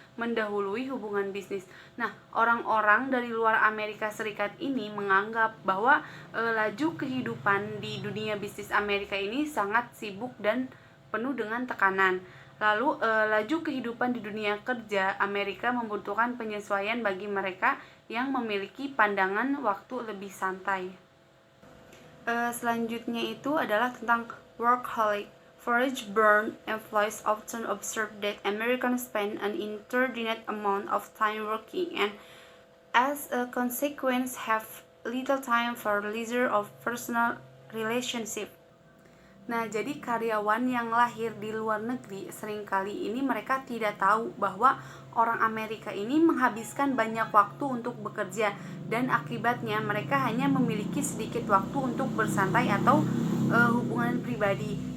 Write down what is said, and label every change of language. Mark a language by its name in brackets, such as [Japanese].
[Indonesian] mendahului hubungan bisnis. Nah, orang-orang dari luar Amerika Serikat ini menganggap bahwa laju kehidupan di dunia bisnis Amerika ini sangat sibuk dan penuh dengan tekanan. Lalu, laju kehidupan di dunia kerja Amerika membutuhkan penyesuaian bagi mereka yang memiliki pandangan waktu lebih santai. Selanjutnya itu adalah tentang workaholic. [English] Forage burn employees often observe that Americans spend an inordinate amount of time working and as a consequence have little time for leisure of personal relationship. [Indonesian] Nah, jadi karyawan yang lahir di luar negeri seringkali ini mereka tidak tahu bahwa orang Amerika ini menghabiskan banyak waktu untuk bekerja dan akibatnya mereka hanya memiliki sedikit waktu untuk bersantai atau hubungan pribadi.